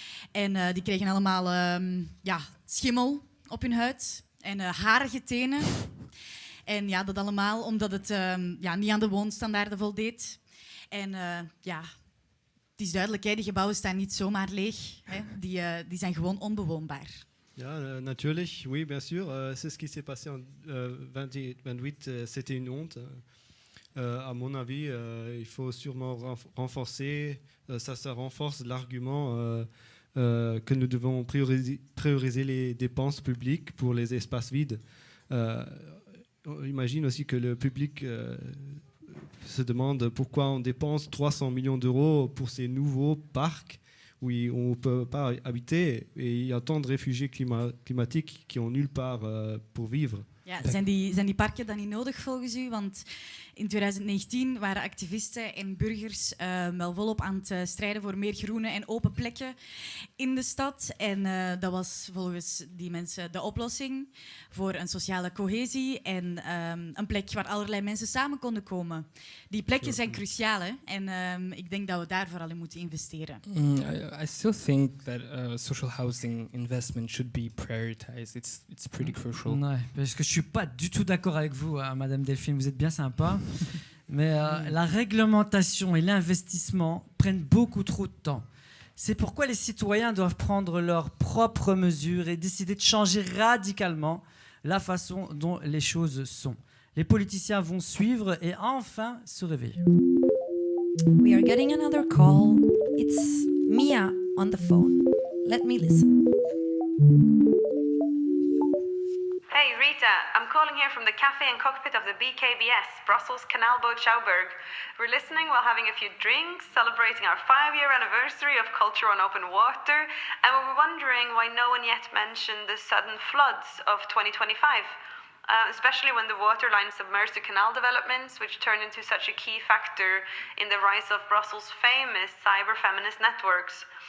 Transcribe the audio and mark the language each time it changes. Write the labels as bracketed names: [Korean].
[Dutch] En die kregen allemaal schimmel op hun huid en harige tenen. En ja, dat allemaal omdat het niet aan de woonstandaarden voldeed. En het is duidelijk, die gebouwen staan niet zomaar leeg. Hè. Die zijn gewoon onbewoonbaar. Ja, natuurlijk, [French] oui, bien sûr. C'est ce qui s'est passé en 2028, c'était une honte. À mon avis, il faut sûrement renforcer, ça renforce l'argument que nous devons prioriser les dépenses publiques pour les espaces vides. On imagine aussi que le public se demande pourquoi on dépense 300 millions d'euros pour ces nouveaux parcs où on ne peut pas habiter et il y a tant de réfugiés climatiques qui ont nulle part pour vivre. [Dutch] Ja, zijn die parken dan niet nodig volgens u? Want in 2019 waren activisten en burgers wel volop aan het strijden voor meer groene en open plekken in de stad. En dat was volgens die mensen de oplossing voor een sociale cohesie en een plek waar allerlei mensen samen konden komen. Die plekken zijn cruciaal, hè? En ik denk dat we daar vooral in moeten investeren. [English] I still think that social housing investment should be prioritized. It's pretty crucial. [French] Ouais, parce que je suis pas du tout d'accord avec vous, Madame Delphine, vous êtes bien sympa. Mais la réglementation et l'investissement prennent beaucoup trop de temps. C'est pourquoi les citoyens doivent prendre leurs propres mesures et décider de changer radicalement la façon dont les choses sont. Les politiciens vont suivre et enfin se réveiller. [English] We are getting another call. It's Mia on the phone. Let me listen. Hey Rita, I'm calling here from the cafe and cockpit of the BKBS, Brussels Canal Boat Schouwburg. We're listening while having a few drinks, celebrating our 5-year anniversary of Culture on Open Water, and we were wondering why no one yet mentioned the sudden floods of 2025, especially when the waterline submerged the canal developments, which turned into such a key factor in the rise of Brussels' famous cyber-feminist networks.